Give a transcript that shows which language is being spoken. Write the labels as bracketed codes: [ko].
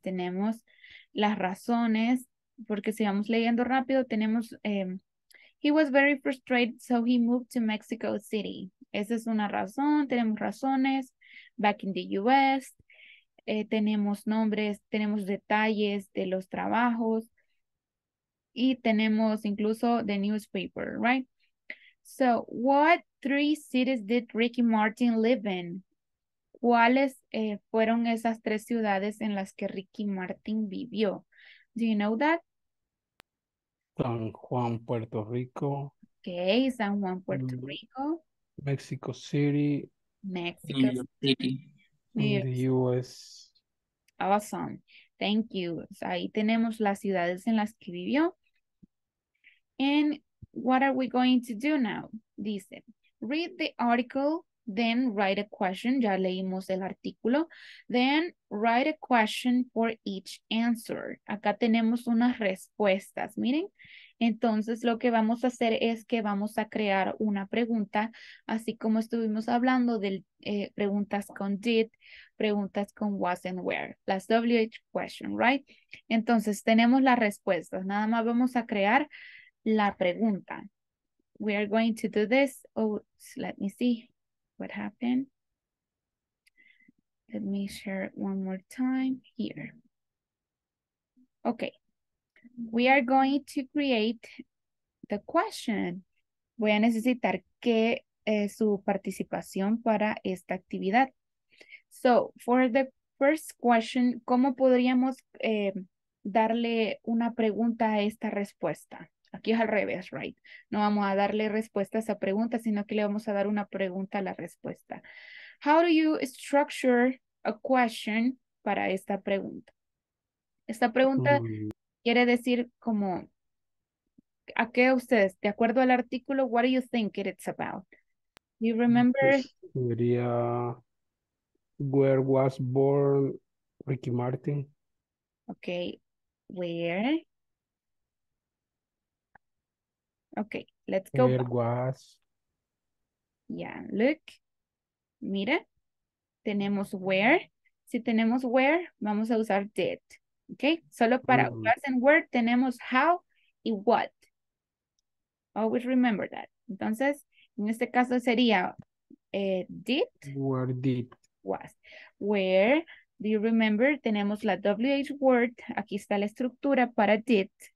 [es] Tenemos las razones, porque si vamos leyendo rápido, tenemos, [en] he was very frustrated, so he moved to Mexico City. [es] Esa es una razón. Tenemos razones, [en] back in the US. [es] Tenemos nombres, tenemos detalles de los trabajos. Y tenemos incluso [en] the newspaper, right? So, what 3 cities did Ricky Martin live in? [es] ¿Cuáles fueron esas 3 ciudades en las que Ricky Martin vivió? [en] Do you know that? San Juan, Puerto Rico. Okay, San Juan, Puerto Rico. Mexico City. Mexico New York City. In the US. Awesome. Thank you. [es] So, ahí tenemos las ciudades en las que vivió. [en] And what are we going to do now? Dice, read the article, then write a question. [es] Ya leímos el artículo. [en] Then write a question for each answer. [es] Acá tenemos unas respuestas. Miren, Entonces, lo que vamos a hacer es que vamos a crear una pregunta, así como estuvimos hablando de preguntas con did, preguntas con was and where, las WH question, right? Entonces, tenemos las respuestas. Nada más vamos a crear la pregunta. [en] We are going to do this. Oh, let me see what happened. Let me share one more time here. Okay. We are going to create the question. [es] Voy a necesitar que su participación para esta actividad. [en] So, for the first question, [es] ¿cómo podríamos darle una pregunta a esta respuesta? Aquí es al revés, right? No vamos a darle respuesta a esa pregunta, sino que le vamos a dar una pregunta a la respuesta. [en] How do you structure a question [es] para esta pregunta? Esta pregunta quiere decir como, ¿a qué ustedes? De acuerdo al artículo, [en] what do you think it's about? Do you remember? Sería, where was born Ricky Martin? Okay, where? Okay, let's go Where back. was, Yeah, look. [es] Mira, tenemos where. Si tenemos where, vamos a usar did. Okay, solo para was and where tenemos how y what. [en] Always remember that. [es] Entonces, en este caso sería did, [en] where did, was. Where, do you remember? [es] Tenemos la WH word. Aquí está la estructura para did.